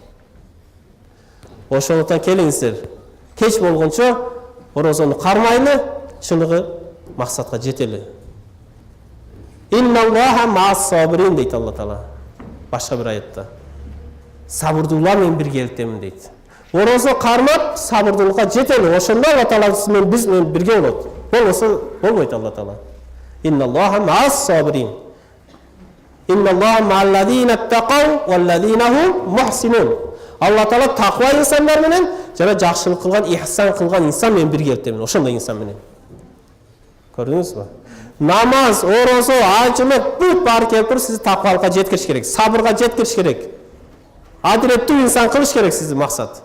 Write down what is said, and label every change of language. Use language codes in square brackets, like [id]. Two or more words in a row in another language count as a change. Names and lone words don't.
[ky] Ошондуктан келиңиздер, кеч болгончо орозону кармайлы, чыныгы максатка жетели. [ar] إن الله مع الصابرين [ky] дейт Алла Таала. Башка бир аятта. Сабырдуулар менен бирге келтемин дейт. Орозо кармап, сабырдуулукка жетели. Ошондо Алла Таала сиз менен биз менен бирге болот. Болбосо болбойт Алла Таала. [ar] إن الله مع الصابرين. إن الله مع الذين اتقوا والذين هم محسنون. [ky] Алла Таала таква инсандар менен жана жакшылык кылган, ихсан кылган инсан менен бирге келтемин. Ошондой инсан менен. Көрдүңүзбү? Намаз, орозо, ажылык бүт баары келип туруп сизди таквалыкка жеткириш керек, сабырга жеткириш керек. Адилеттүү инсан кылыш керек сизди максат.